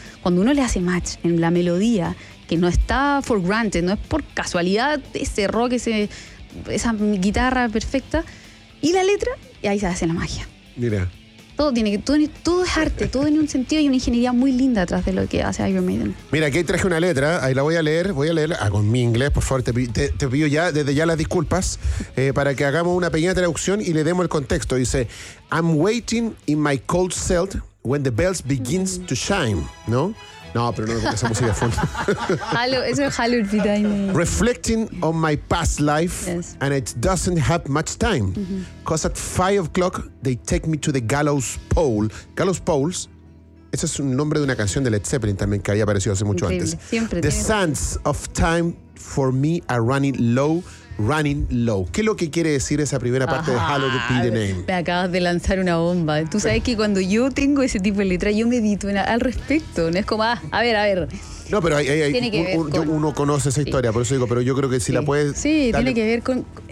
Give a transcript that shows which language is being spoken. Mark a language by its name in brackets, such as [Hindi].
[Spanish] Cuando uno le hace match en la melodía, que no está [English] for granted, [Spanish] no es por casualidad ese rock, esa guitarra perfecta, y la letra, y ahí se hace la magia. Mira. Todo es arte, todo tiene un sentido y una ingeniería muy linda atrás de lo que hace Iron Maiden. Mira, aquí traje una letra, ahí la voy a leer con mi inglés, por favor, te pido ya, desde ya las disculpas, para que hagamos una pequeña traducción y le demos el contexto. Dice, [English] I'm waiting in my cold cell... When the bells begins to shine, [Spanish] ¿no? No, pero no, esa música de fondo. Eso es Hallowed be thy name. [English] Reflecting on my past life, yes, and it doesn't have much time. Mm-hmm. Cause at 5 o'clock, they take me to the gallows pole. [Spanish] Gallows poles, ese es un nombre de una canción de Led Zeppelin también que había aparecido hace mucho increíble. Antes. Siempre [English] the sands of time for me are running low. Running low. [Spanish] ¿Qué es lo que quiere decir esa primera parte, ajá, de Hallowed be the name? Me acabas de lanzar una bomba. Tú sabes que cuando yo tengo ese tipo de letra, yo medito al respecto. No es como, a ver. No, pero hay uno conoce esa historia, sí, por eso digo, pero yo creo que si sí la puedes... Sí, dale. Tiene que ver con...